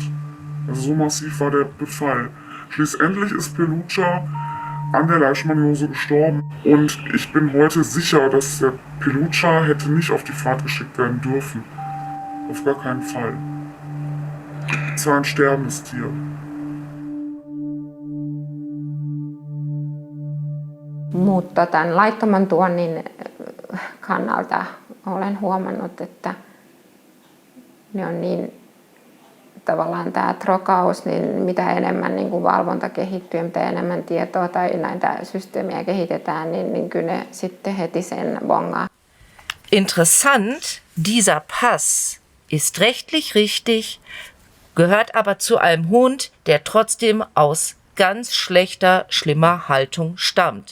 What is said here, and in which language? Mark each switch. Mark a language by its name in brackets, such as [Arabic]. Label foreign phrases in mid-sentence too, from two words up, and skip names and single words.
[German] Also so massiv war der Befall. Schließlich ist Pelucha an der Leishmaniose gestorben. Und ich bin heute sicher, dass der Pelucha hätte nicht auf die Fahrt geschickt werden dürfen. Auf gar keinen Fall. Es war ein sterbendes Tier. [Finnish] Mutta tämän laittoman tuonnin kannalta olen huomannut, että ne on niin tavallaan tämä trokaus, niin mitä enemmän niin kuin valvonta kehittyy, mitä enemmän tietoa tai näitä systeemiä kehitetään, niin kyllä ne sitten heti sen bongaa. [German] Interessant, dieser Pass ist rechtlich richtig, gehört aber zu einem Hund, der trotzdem aus ganz schlechter, schlimmer Haltung stammt.